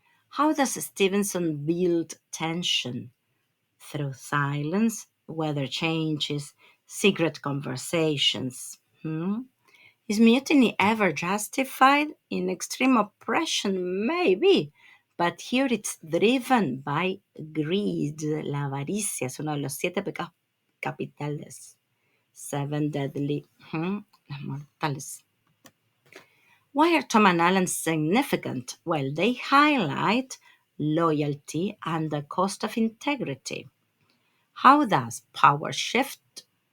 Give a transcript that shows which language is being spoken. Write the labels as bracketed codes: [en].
[en] How does Stevenson build tension? Through silence, weather changes, secret conversations. Is mutiny ever justified? In extreme oppression, maybe, but here it's driven by greed. [es] La avaricia es uno de los 7 pecados capitales. 7 deadly, las mortales. [en] Why are Tom and Alan significant? Well, they highlight loyalty and the cost of integrity. How does power shift?